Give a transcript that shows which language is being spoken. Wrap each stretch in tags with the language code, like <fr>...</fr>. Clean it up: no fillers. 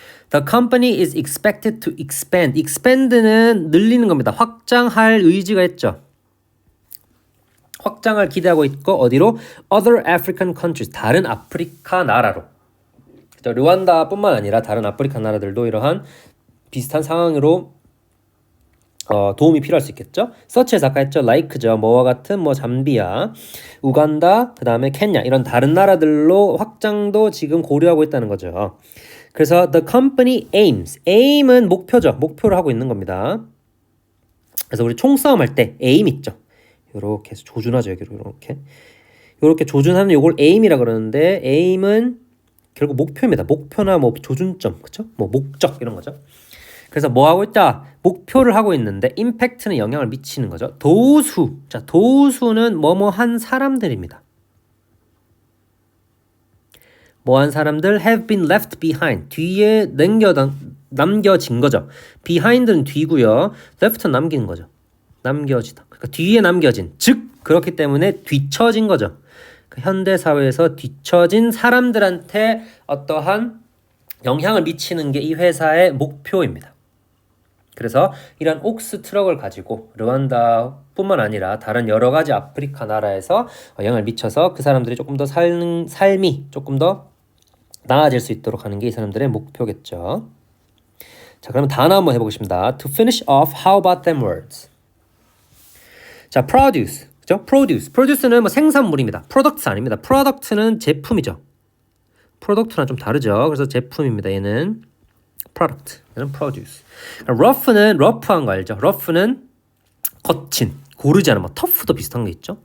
<en>The company is expected to expand.</en> <ko>expand는 늘리는 겁니다. 확장할 의지가 있죠. 확장을 기대하고 있고 어디로?</ko> <en>Other African countries.</en> <ko>다른 아프리카 나라로. 르완다뿐만 아니라 다른 아프리카 나라들도 이러한 비슷한 상황으로 도움이 필요할 수 있겠죠. 서치에서 아까 했죠. like죠. 뭐와 같은 잠비아, 우간다, 그 다음에 케냐 이런 다른 나라들로 확장도 지금 고려하고 있다는 거죠. 그래서 the company aim 은 목표죠. 목표를 하고 있는 겁니다. 그래서 우리 총싸움 할 때 aim 있죠. 요렇게 해서 조준하죠. 여기로 요렇게 조준하는 요걸 aim이라 그러는데 aim은 결국 목표입니다. 목표나 조준점, 그렇죠? 목적 이런 거죠. 그래서 뭐 하고 있다? 목표를 하고 있는데 임팩트는 영향을 미치는 거죠. 도수. 자, 도수는 뭐뭐한 사람들입니다.</ko> <en>뭐한 사람들 have been left behind.</en> <ko>뒤에 남겨진 거죠. behind는 뒤고요. left는 남기는 거죠. 남겨지다. 그러니까 뒤에 남겨진. 즉 그렇기 때문에 뒤처진 거죠. 현대 사회에서 뒤처진 사람들한테 어떠한 영향을 미치는 게 이 회사의 목표입니다. 그래서 이런 옥스 트럭을 가지고 르완다뿐만 아니라 다른 여러 가지 아프리카 나라에서 영향을 미쳐서 그 사람들이 조금 더 삶이 조금 더 나아질 수 있도록 하는 게 이 사람들의 목표겠죠. 자, 그러면 단어 한번 해보겠습니다.</ko> <en>To finish off, how about them words?</en> <ko>자, produce. 그죠? produce는 생산물입니다. products 아닙니다. product는 제품이죠. product랑 좀 다르죠. 그래서 제품입니다. 얘는 product, 얘는 produce. rough는 rough한 거 알죠? rough는 거친, 고르지 않은 tough도 비슷한 게 있죠.</ko>